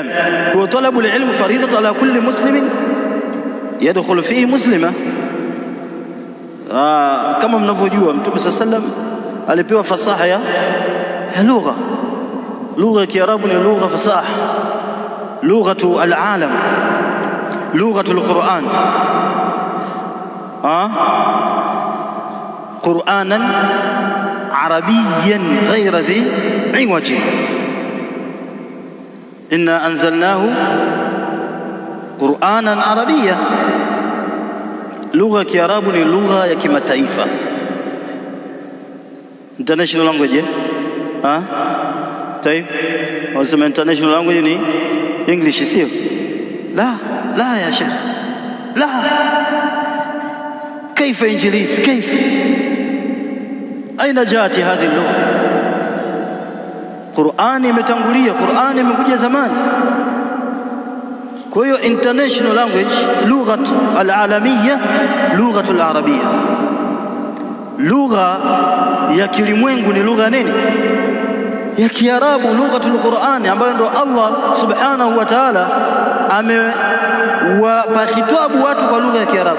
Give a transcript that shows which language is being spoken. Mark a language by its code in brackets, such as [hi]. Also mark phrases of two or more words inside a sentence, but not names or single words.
[ar] Kwa طلب العلم فريضة على كل مسلم يدخل فيه مسلمة. [sw] Kama mnavyojua Mtume [ar] صلى الله عليه وسلم [sw] alipewa fasaha ya lugha. Lugha ya Kiarabu ni lugha fasaha, [ar] لغة العالم، لغة القرآن. قرآنا عربيا غير ذي عوج. إنا أنزلناه قرآنا عربيا. [sw] Lugha ya Kiarabu ni lugha ya kimataifa, [en] international language. [sw] Taib, wasema [en] international language [sw] ni English, sio? [ar] لا يا شيخ، لا. كيف إنجليز؟ كيف؟ أين جاءت هذه اللغة؟ [sw] قرآن imetangulia, Qur'an imekuja zamani. Kwa hiyo [en] international language, [ar] لغة العالمية، لغة العربية. [sw] Lugha ya kilimwengu ni lugha nini? Ya Kiarabu, [ar] لغة القرآن, [sw] ambayo ndo Allah [ar] سبحانه وتعالى [sw] amewapa khitabu watu kwa lugha ya Kiarabu.